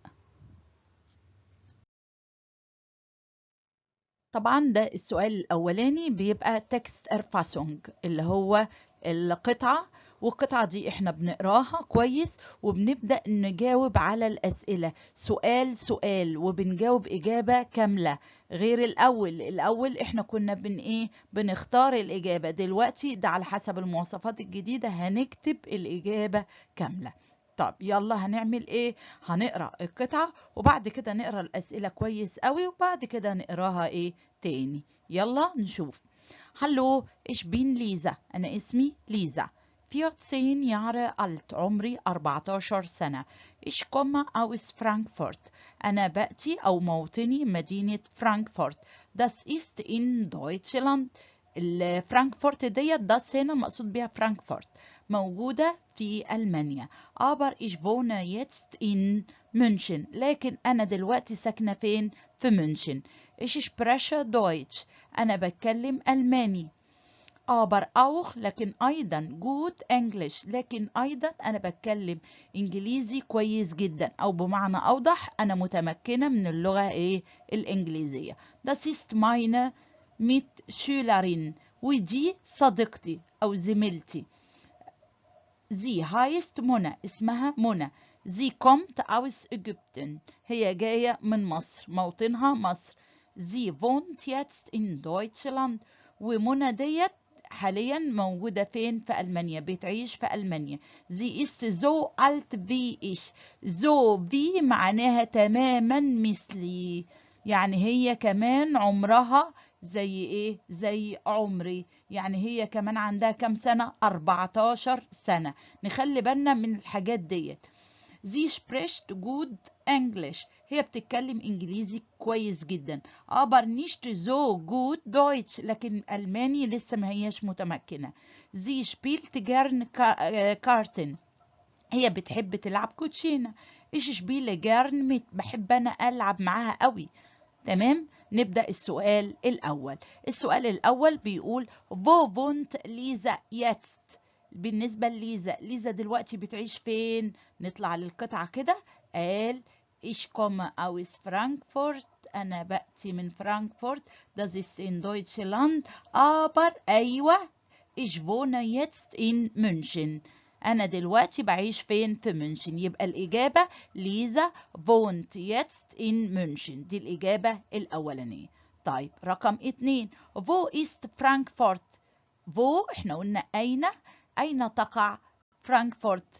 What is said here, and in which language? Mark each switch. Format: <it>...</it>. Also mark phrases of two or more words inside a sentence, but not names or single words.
<ar>طبعا ده السؤال الأولاني بيبقى تكست ارفاسونج اللي هو القطعة، والقطعة دي احنا بنقراها كويس وبنبدأ نجاوب على الأسئلة سؤال سؤال وبنجاوب إجابة كاملة، غير الأول احنا كنا بنختار الإجابة. دلوقتي ده على حسب المواصفات الجديدة هنكتب الإجابة كاملة. طب يلا هنعمل ايه؟ هنقرأ القطعة وبعد كده نقرأ الأسئلة كويس قوي وبعد كده نقراها تاني. يلا نشوف. هلو</ar> <de>ich bin</de> <ar>ليزا، أنا اسمي ليزا.</ar> <de>14 Jahre alt،</de> <ar>عمري 14 سنة.</ar> <de>Ich komme aus Frankfurt،</de> <ar>أنا بأتي أو موطني مدينة فرانكفورت.</ar> <de>Das ist in Deutschland،</de> <ar>فرانكفورت ديت das هنا مقصود بها فرانكفورت، موجودة في ألمانيا.</ar> <de>aber ich wohne jetzt in München،</de> <ar>لكن أنا دلوقتي ساكنة فين؟ في مünchen.</ar> <de>ich spreche Deutsch،</de> <ar>أنا بتكلم ألماني.</ar> <de>aber auch</de> <ar>لكن أيضا</ar> <en>good English،</en> <ar>لكن أيضا أنا بتكلم إنجليزي كويس جدا، أو بمعنى أوضح أنا متمكنة من اللغة الإنجليزية.</ar> <de>das ist meine Mitschülerin،</de> <ar>ودي صديقتي أو زميلتي.</ar> <de>sie heißt منى،</de> <ar>اسمها منى.</ar> <de>sie kommt aus Ägypten،</de> <ar>هي جاية من مصر، موطنها مصر.</ar> <de>sie wohnt jetzt in Deutschland،</de> <ar>ومنى ديت حاليا موجودة فين؟ في ألمانيا، بتعيش في ألمانيا.</ar> <de>sie ist so alt wie ich، so wie</de> <ar>معناها تماما مثلي، يعني هي كمان عمرها زي زي عمري، يعني هي كمان عندها كام سنة؟ 14 سنة. نخلي بالنا من الحاجات ديت.</ar> <de>Sie spricht</de> <en>gut English،</en> <ar>هي بتتكلم إنجليزي كويس جدا.</ar> <de>aber nicht so gut Deutsch،</de> <ar>لكن ألماني لسه ما هيش متمكنة.</ar> <de>Sie spielt gern Karten،</de> <ar>هي بتحب تلعب كوتشينة.</ar> <de>ich spiele gern mit،</de> <ar>بحب أنا ألعب معاها قوي. تمام. نبدأ السؤال الأول. السؤال الأول بيقول</ar> <de>wo wohnt ليزا jetzt؟</de> <ar>بالنسبة لليزا، ليزا دلوقتي بتعيش فين؟ نطلع للقطعة كده. قال</ar> <de>ich komme aus Frankfurt،</de> <ar>أنا بأتي من فرانكفورت.</ar> <de>das ist in Deutschland، aber أيوة ich wohne jetzt in München،</de> <ar>أنا دلوقتي بعيش فين؟ في مünchen. يبقى الإجابة</ar> <de>ليزا wohnt jetzt in München،</de> <ar>دي الإجابة الأولانية. طيب رقم 2،</ar> <de>wo ist Frankfurt؟</de> <ar>wo احنا قلنا أين تقع فرانكفورت؟</ar>